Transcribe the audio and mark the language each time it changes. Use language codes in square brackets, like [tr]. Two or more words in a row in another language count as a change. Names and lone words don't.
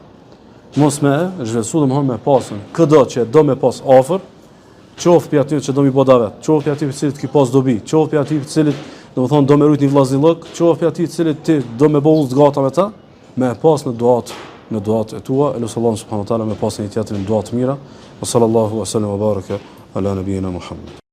[sq] Mos me zhvlerësu, domethënë me pasën, çdo që do me pas afër, qoftë për aty që do mi bë davet, qoftë për aty për cilit ki pas dobi, qoftë për aty për cilit domethënë do me rujt një vllazëllok, qoftë për aty për cilit ti do me bëu zgata me ta, me pas në duat e tua, elusallahu [ar] سبحانه وتعالى [sq] me pas një tjetër në duat mira. [ar] وصلى الله وسلم وبارك على نبينا محمد.